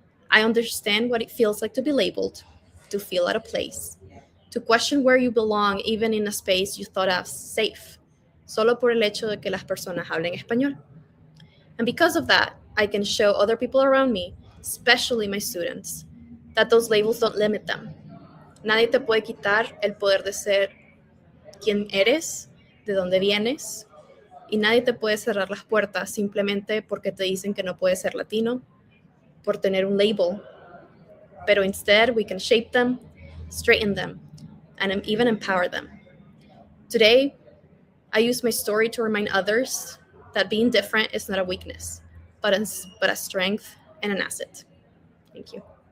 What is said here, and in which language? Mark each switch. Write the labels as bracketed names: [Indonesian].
[English] I understand what it feels like to be labeled, to feel out of place, to question where you belong even in a space you thought of safe, [Spanish] solo por el hecho de que las personas hablen español. [English] And because of that, I can show other people around me, especially my students, that those labels don't limit them. [Spanish] Nadie te puede quitar el poder de ser quien eres, de dónde vienes, y nadie te puede cerrar las puertas simplemente porque te dicen que no puedes ser latino, por tener un label. [English] Pero instead, we can shape them, straighten them, and even empower them. Today, I use my story to remind others that being different is not a weakness, but a strength and an asset. Thank you.